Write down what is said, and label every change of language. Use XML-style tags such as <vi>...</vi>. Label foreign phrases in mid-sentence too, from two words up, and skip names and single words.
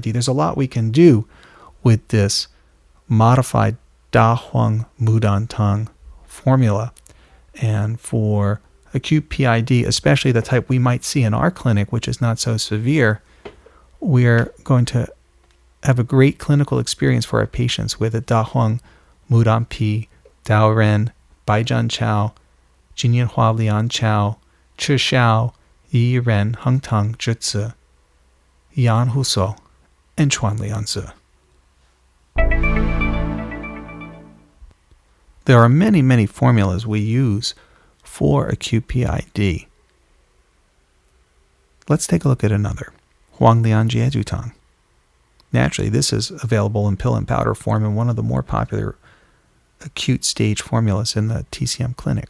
<en>There's a lot we can do with this modified Da Huang Mudan Tang formula. And for acute PID, especially the type we might see in our clinic, which is not so severe, we're going to have a great clinical experience for our patients with a Da Huang Mudan Pi, Dao Ren, Baizheng Chao, Jin Yanhua Lian Chao, Chi Shao, Yi Ren, Hung Tang, Zhi, Yan Hu So, and Chuan Lian Zi. There are many, many formulas we use for acute PID. Let's take a look at another, Huang Lian Jie Tang. Naturally, this is available in pill and powder form and one of the more popular acute stage formulas in the TCM clinic.</en>